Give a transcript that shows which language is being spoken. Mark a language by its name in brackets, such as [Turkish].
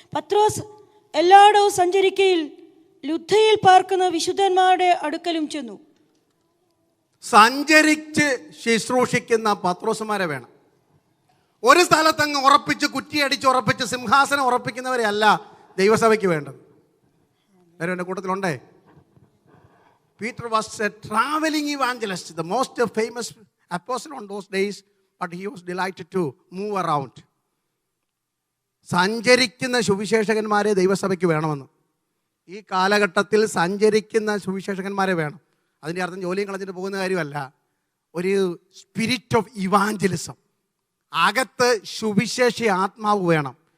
[Malayalam] പത്രോസ് എല്ലായിടവും സഞ്ചരിക്കയിൽ ലുദ്ദയിൽ പാർക്കുന്ന വിശുദ്ധന്മാരുടെ അടുക്കലും ചെന്നു. സഞ്ചരിച്ച് ശുശ്രൂഷിക്കുന്ന പത്രോസുമാരെ വേണം. ഒരു സ്ഥലത്തങ്ങ് ഉറപ്പിച്ച് കുറ്റിയടിച്ച് ഉറപ്പിച്ച് സിംഹാസനം ഉറപ്പിക്കുന്നവരെ അല്ല ദൈവസഭയ്ക്ക് വേണ്ടത്. വേറെ എൻ്റെ കൂട്ടത്തിലുണ്ടേ. [English] Peter was a traveling evangelist, the most famous apostle on those days, but he was delighted to move around. [Malayalam] സഞ്ചരിക്കുന്ന സുവിശേഷകന്മാരെ ദൈവസഭയ്ക്ക് വേണമെന്ന്. ഈ കാലഘട്ടത്തിൽ സഞ്ചരിക്കുന്ന സുവിശേഷകന്മാരെ വേണം. അതിൻ്റെ അർത്ഥം ജോലിയും കളഞ്ഞിട്ട് പോകുന്ന കാര്യമല്ല. ഒരു [English] spirit of evangelism, [Malayalam] അകത്ത് സുവിശേഷ ആത്മാവ് വേണം.